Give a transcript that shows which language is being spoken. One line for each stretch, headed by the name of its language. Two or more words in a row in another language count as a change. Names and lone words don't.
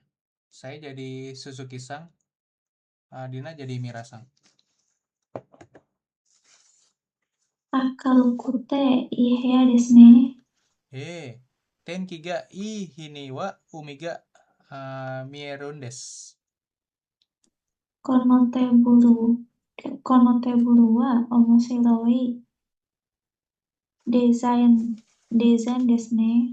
Indonesian: Saya jadi Suzuki-sang, Dina jadi Mira-sang.
Japanese: 明るくていい部屋ですね。天気がいい日には海が見えるんです。このテーブルは面白いデザインですね。